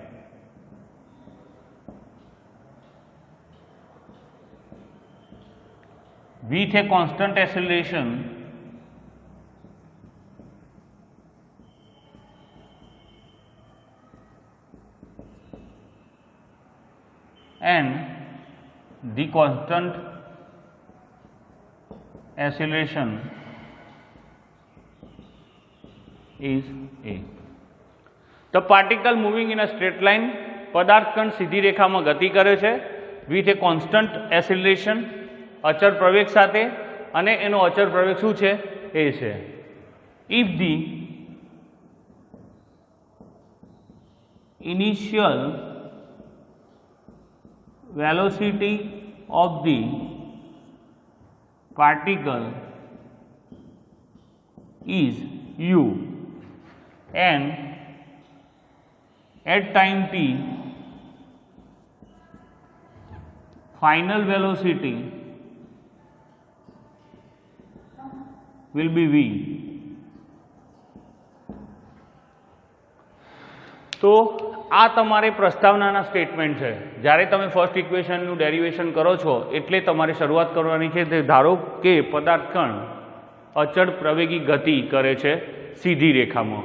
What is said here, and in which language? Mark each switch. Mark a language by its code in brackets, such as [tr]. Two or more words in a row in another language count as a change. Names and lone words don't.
[en] With a constant acceleration and the constant acceleration is a. The particle moving in a straight line, [gu] પદાર્થ કણ સીધી રેખામાં ગતિ કરે છે [en] with a constant acceleration, [gu] અચળ પ્રવેગ સાથે, અને એનો અચળ પ્રવેગ શું છે? એ છે. [en] If the initial velocity of the particle is u and at time t final velocity will be v. [gu] તો આ તમારે પ્રસ્તાવનાના સ્ટેટમેન્ટ છે. જ્યારે તમે [en] first equation derivation [gu] કરો છો એટલે તમારે શરૂઆત કરવાની છે. ધારો કે પદાર્થ કણ અચળ પ્રવેગી ગતિ કરે છે સીધી રેખામાં.